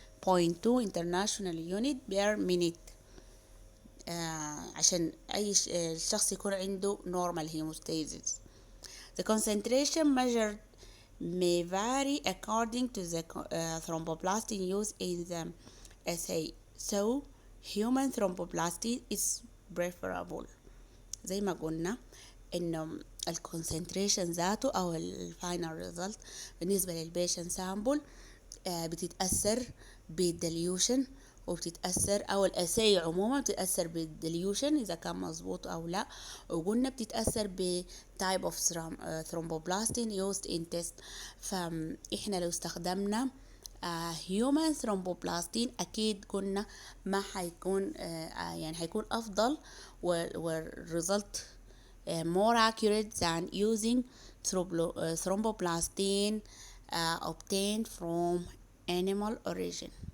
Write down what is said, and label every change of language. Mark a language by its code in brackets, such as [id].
[en] 0.2 international unit per minute [ar] عشان اي الشخص يكون عنده [en] normal hemostasis. The concentration measured may vary according to the thromboplastin used in the assay, so human thromboplastin is preferable. [ar] زي ما قلنا إنه الكونسنتريشن ذاته أو الفاينل ريزلت بالنسبة للبيشن سامبل بتتأثر بالديليوشن، وبتتأثر أو الأساي عموما بتتأثر بالديليوشن إذا كان مظبوط أو لا، وقلنا بتتأثر ب [en] type of thromboplastin used in test. [ar] فإحنا لو استخدمنا human thromboplastin أكيد قلنا ما حيكون يعني حيكون أفضل والريزلت [en] more accurate than using thromboplastin obtained from animal origin.